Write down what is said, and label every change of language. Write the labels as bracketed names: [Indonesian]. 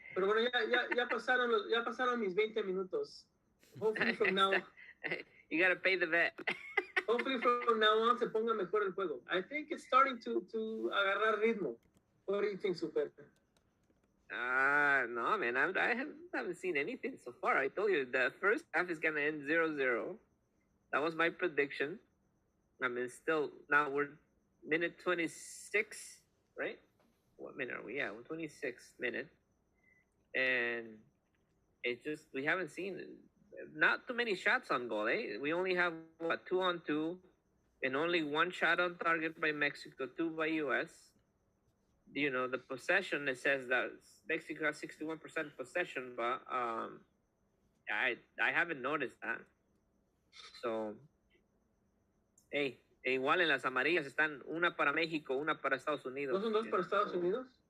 [Spanish] Pero bueno, ya pasaron mis 20 minutos. [English] Hopefully from now, you gotta pay the vet. Hopefully from now on [Spanish] se ponga mejor el juego. [English] I think it's starting to [Spanish] agarrar ritmo. [English] What do you think, Super? No, man, I haven't seen anything so far. I told you the first half is gonna end 0-0. That was my prediction. I mean, still now we're minute 26, right? What minute are we? Yeah, 26th minute, and it's just we haven't seen not too many shots on goal. We only have 2-on-2, and only one shot on target by Mexico, 2 by US. The possession, it says that Mexico has 61% possession, but I haven't noticed that. So, hey. [Spanish] E igual en las amarillas están una para México, una para Estados Unidos. ¿No son dos para Estados Unidos?